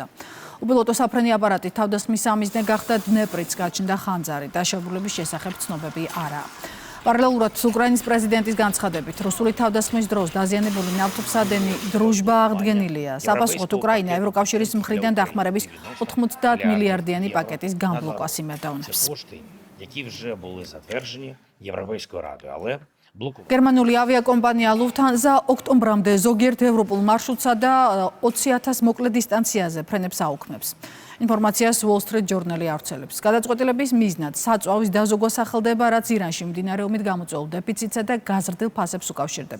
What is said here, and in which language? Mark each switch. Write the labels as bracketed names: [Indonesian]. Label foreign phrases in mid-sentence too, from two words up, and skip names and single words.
[Georgian] უპილოტო საფრენი აპარატით თავდასხმის სამიზნე გახდა დნეპრიც, გაჩნდა ხანძარი. დაშავებულების შესახებ ცნობები არაა. პარალელურად უკრაინის პრეზიდენტის განცხადებით, რუსული თავდასხმის დროს დაზიანებული ნავთობსადენი დროჟბა აღდგენილია. საპასუხოდ უკრაინა ევროკავშირის მხრიდან დახმარების 90 მილიარდიანი პაკეტის გამბლოკას იმედოვნებს. [Ukrainian] які вже були затверджені Європейською радою, але [Georgian] გერმანული ავიაკომპანია Lufthansa ოქტომბრამდე ზოგიერთ ევროპულ მარშრუტსა და 20,000 მოკლე დისტანციაზე ფრენებს აუქმებს. ინფორმაციას Wall Street Journal-ი ავრცელებს. გადაწყვეტილების მიზნად საწვავის დაზოგვა სახელდება, რაც ირანში მდინარე ომით გამოწვეულ დეფიციტსა და გაზრდილ ფასებს უკავშირდება.